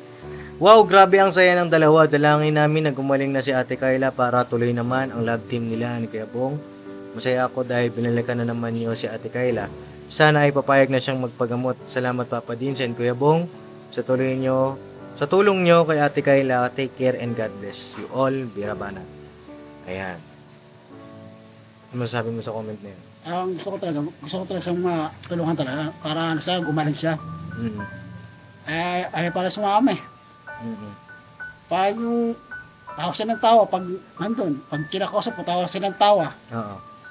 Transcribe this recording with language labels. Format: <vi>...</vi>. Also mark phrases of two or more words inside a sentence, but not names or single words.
<tl>Wow, grabe ang saya ng dalawa. Dalangin namin na gumaling na si Ate Kayla para tuloy naman ang</tl> <en>love team</en> <tl>nila ni Kuya Bong. Masaya ako dahil binalikan na naman niyo si Ate Kayla. Sana ay papayag na siyang magpagamot. Salamat Papa Dinsen, Kuya Bong, sa tulong nyo kay Ate Kayla.</tl> <en>Take care and God bless you all. Birabana.</en> <tl>Ayan. Ano masasabi mo sa comment na yun? Gusto ko talaga siyang matulungan talaga para gumaling siya. Ay para sumama eh. Pag yung tawa siya ng tawa, pag nandun, pag kinakausap po, tawa siya ng tawa.</tl>